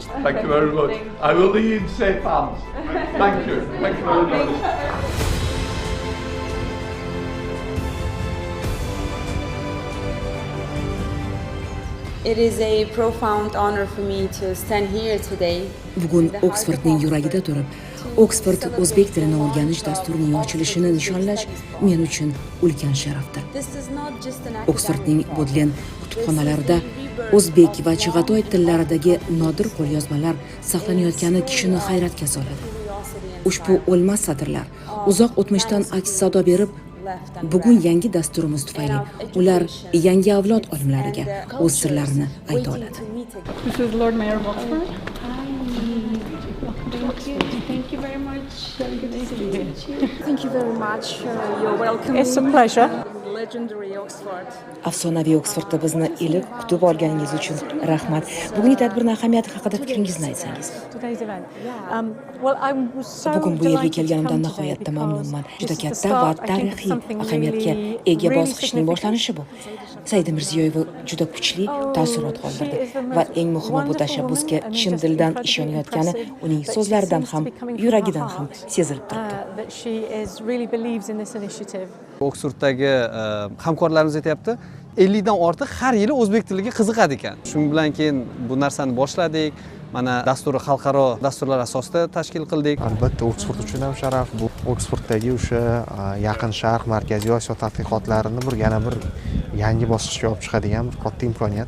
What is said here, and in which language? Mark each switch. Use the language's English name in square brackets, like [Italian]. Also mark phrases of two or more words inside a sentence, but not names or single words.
[English] Thank you very much. I will leave you in safe hands. Thank you. Thank you very much. It is a profound honor for me to stand here today. [Uzbek] Bugun Oksfordning yuragida turib, Oksford o'zbek tilini o'rganish dasturining ochilishini nishonlash men uchun ulkan sharafdir. [English] This is not just an [Uzbek] Oksfordning Bodlen kutubxonalarida o'zbek va chig'atoy tillaridagi nodir qo'lyozmalar saqlanayotgani kishini hayratga soladi. Ushbu o'lmas satrlar uzoq o'tmishdan aks sado berib, bugun yangi dasturimiz tufayli ular yangi avlod olimlariga o'z sirlarini ayta oladi. [English] This is Lord Mayor of Oxford. Thank you very much. Thank you very much. You're welcome. It's a pleasure. Legendary Oxford. [Uzbek] Afsonaviy Oksfordda bizni iliq kutib olganingiz uchun rahmat. Bugungi tadbirning ahamiyati haqida fikringizni aytsangiz. [English] Today's event. Well, I was so [Uzbek] Bugun bu yerga [English] delighted to [Uzbek] kelganimdan [English] come [Uzbek] nihoyatda [English] today [Uzbek] mamnunman. [English] because [Uzbek] Juda [English] it's the [Uzbek] katta va [English] start, I think, of [Uzbek] tarixiy [English] something [Uzbek] ahamiyatga [English] really, [Uzbek] ega [English] really [Uzbek] bosqichning [English] significant. [Uzbek] boshlanishi bu. Saida Mirziyoyeva juda kuchli taassurot qoldirdi va eng muhimi bu tashabbusga chin dildan ishonayotgani uning so'zlaridan ham, yuragidan ham sezilib turibdi. [English] That she is really believes in this initiative. [Uzbek] Oksforddagi hamkorlarimiz aytayapti, 50 dan ortiq har yili o'zbek tiliga qiziqadi ekan. Shuning bilan keyin bu narsani boshladik. Mana dasturni xalqaro dasturlar asosida tashkil qildik. Albatta Oksford uchun ham sharaf. Bu Oksforddagi o'sha Yaqin Sharq, Markaziy Osiyo tadqiqotlarini yana bir yangi bosqichga olib chiqadigan bir katta imkoniyat.